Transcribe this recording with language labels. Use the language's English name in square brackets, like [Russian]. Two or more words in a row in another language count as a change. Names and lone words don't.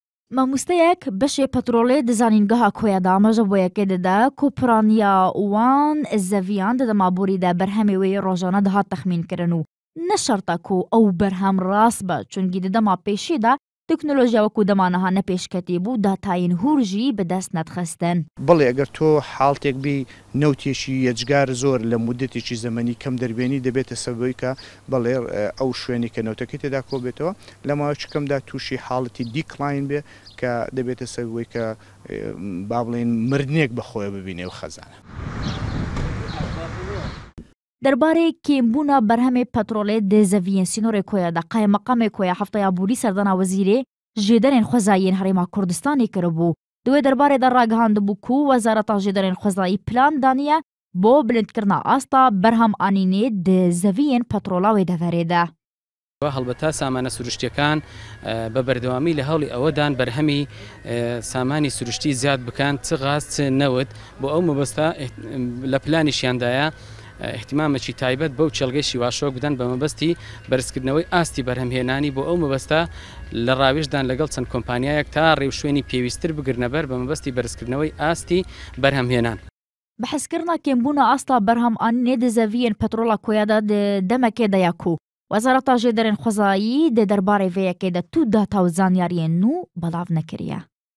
[Kurdish] Mamosteyek beşê petrolê di zanîngeha koya de amaja bo yekê dide ku piraniya wan zeviyan di demaborî de berhemê wê rojane dihat texmînkirin û ne şerta ku ew berhem rast be çunkî di dema pêşî de teknolojiya wekû dema niha nepêşketî bû datayên hûr jî bi dest nedixistin. [Central Kurdish] بەڵێ ئەگەر تۆ حاڵتێک بی نەوتێکی یەجگار زۆر لە مودەتێکی زەمەنی کەم دەربێنی دەبێتە سەبەوەی کە بەڵێ ئەو شوێنی کە نەوتەکەی تێدا کۆبێتەوە لە ماوەیەکی کەمدا تووشی حاڵەتی دیکلاین بێ کە دەبێتە سەبەوەی کە با بڵێن مردنێک بەخۆیە ببینێ و خەزانە. [Kurdish] derbarê kêmbûna berhemê petrolê dê zeviyên sînorê koya de qaymeqamê koya heftaya borî serdana wezîrê jêderên xwezayiyên Herêma Kurdistanê kiribû. Di wê derbarê de ragihandibû ku Wezareta Jêderên Xwezayî plan daniye bo bilindkirina asta berhem anînê di zeviyên petrola wê deverê de. [Central Kurdish] هەڵبەتا سامانە سروشتیەکان بە بەردەوامی لە هەوڵی ئەوەدان بەرهەمی سامانی سروشتی زیاد بکەن چ غاز چ نەوت بۆ ئەو مەبەستە لە پلانیشیاندایە احتیمامێکی تایبەت بەو چێلگەی شیواشۆک بدەن بە مەبەستی بەرزکردنەوەی ئاستی بەرهەمهێنانی بۆ ئەو مەبەستە لە ڕاوێژدان لەگەڵ چەند کۆمپانیایەک تا ڕێوشوێنی پێویستتر بگرنەبەر بە مەبەستی بەرزکردنەوەی ئاستی بەرهەمهێنان. [Kurdish] بەحەزکردنا کێمبوونا ئاستا بەرهەم ئانینێ di zeviyên petrola koyada di demekê de ya ku Wezareta Jêderên Xwezayî dê derbarê vê yekê de tu data û zanyariyên nû belav nekiriye.